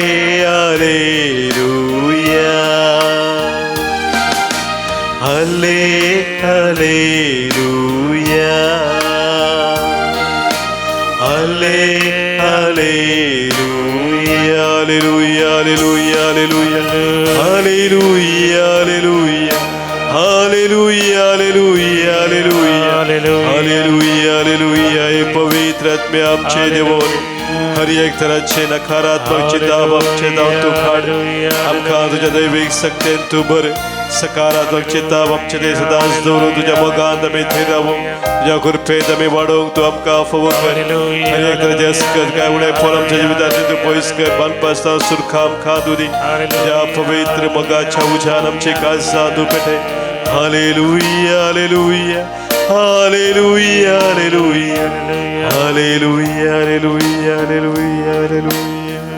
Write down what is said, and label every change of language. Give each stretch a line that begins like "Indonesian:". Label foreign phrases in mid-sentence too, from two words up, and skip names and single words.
Konkani: हालेलुया हाले हालेलुया हाले हालेलुया हालेलुया हालेलुया हालेलुया हालेलुया हालेलुया हालेलुया हालेलुया हे पवित्र आत्मे आमचे देवोन हर एक तराचे नकारात्मक चिंता आमचे दाव तू काढ आमका तुझ्या दैविक शक्तीन तू भर सकारात्मक चिंता आमचे दे सदाच दवरून तुझ्या मोगांत आमी थिरावूं तुझ्या कृपेत आमी वाडोवंक तू आमकां फवूर कर हर एक तराचे अस्कत काय उणें फळ आमच्या जिवितांतली तू पयस कर बानपासता सुरखां आमकां तुदी तुझ्या पवित्र मोगाच्या उज्यान आमची काळजां तू पेटय हालेलुया हालेलुया हालेलुया हालेलुया हालेलुया हालेलुया हालेलुया हालेलुया